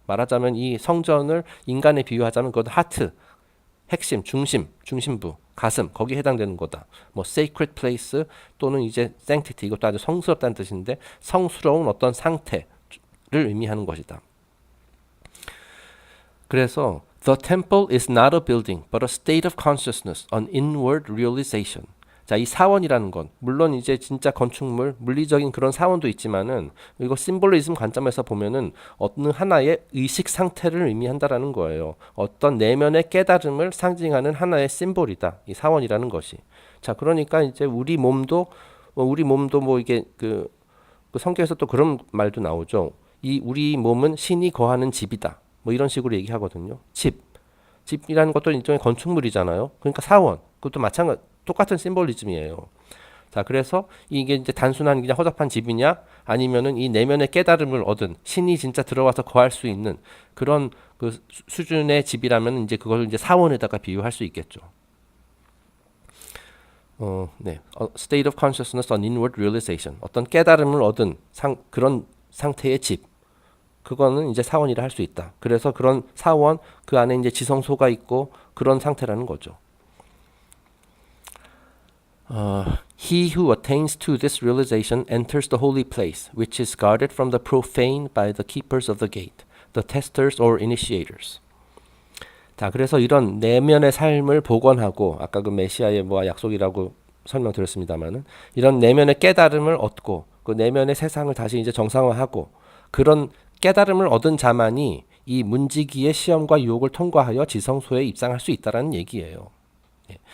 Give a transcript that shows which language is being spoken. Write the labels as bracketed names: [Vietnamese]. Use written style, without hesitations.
[Korean] 말하자면 이 성전을 인간에 비유하자면 그것도 하트, 핵심, 중심부, 가슴, 거기에 해당되는 거다. 뭐 sacred place 또는 이제 sanctity, 이것도 아주 성스럽다는 뜻인데 성스러운 어떤 상태를 의미하는 것이다. [English] 그래서 the temple is not a building, but a state of consciousness, an inward realization. [Korean] 자, 이 사원이라는 건 물론 이제 진짜 건축물, 물리적인 그런 사원도 있지만은 이거 심볼리즘 관점에서 보면은 어느 하나의 의식 상태를 의미한다라는 거예요. 어떤 내면의 깨달음을 상징하는 하나의 심볼이다. 이 사원이라는 것이. 자, 그러니까 이제 우리 몸도 뭐 이게 그 성경에서 또 그런 말도 나오죠. 이 우리 몸은 신이 거하는 집이다. 뭐 이런 식으로 얘기하거든요. 집이라는 것도 일종의 건축물이잖아요. 그러니까 사원, 그것도 똑같은 심볼리즘이에요. 자, 그래서 이게 이제 단순한 그냥 허접한 집이냐, 아니면은 이 내면의 깨달음을 얻은 신이 진짜 들어와서 거할 수 있는 그런 그 수준의 집이라면 이제 그걸 이제 사원에다가 비유할 수 있겠죠. [English] 네, state of consciousness on inward realization. [Korean] 어떤 깨달음을 얻은 그런 상태의 집. 그거는 이제 사원이라 할 수 있다. 그래서 그런 사원, 그 안에 이제 지성소가 있고 그런 상태라는 거죠. [English] He who attains to this realization enters the holy place, which is guarded from the profane by the keepers of the gate, the testers or initiators. [Korean] 자, 그래서 이런 내면의 삶을 복원하고 아까 그 메시아의 뭐 약속이라고 설명드렸습니다만은 이런 내면의 깨달음을 얻고 그 내면의 세상을 다시 이제 정상화하고 그런 깨달음을 얻은 자만이 이 문지기의 시험과 유혹을 통과하여 지성소에 입상할 수 있다라는 얘기예요. 예.